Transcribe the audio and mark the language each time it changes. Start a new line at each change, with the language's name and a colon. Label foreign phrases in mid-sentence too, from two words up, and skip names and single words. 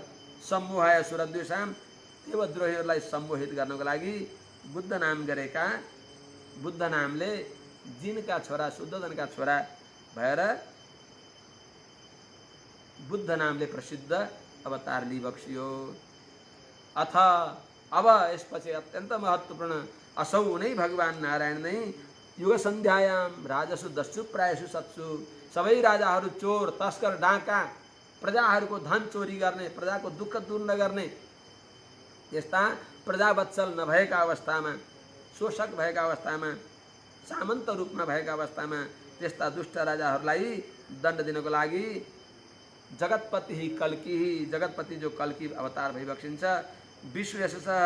Sanskrit: सम्मोहाय सुरद्वेषाम,
Nepali: देवद्रोहीहरूलाई सम्मोहित गर्नको लागि बुद्ध नाम गरेका, बुद्ध नामले जिनका छोरा, शुद्धोधनका छोरा भएर बुद्ध नामले प्रसिद्ध अवतार लिइबक्सियो। अथ अब यसपछि अत्यन्त महत्त्वपूर्ण, असौ नै भगवान नारायण नै
Sanskrit: युग सन्ध्यायाम राजसु दस्यु प्रायसु सत्सु,
Nepali: सबै राजाहरू चोर, तस्कर, डाका, प्रजाहरूको धन चोरी गर्ने, प्रजाको दुःख दूर नगर्ने, यस्ता प्रजावत्सल नभएका अवस्थामा, शोषक भएका अवस्थामा, सामन्त रूपमा भएका अवस्थामा त्यस्ता दुष्ट राजाहरूलाई दण्ड दिनको लागि जगतपति कल्की, जगतपति जो कल्की अवतार भइबक्सिन्छ।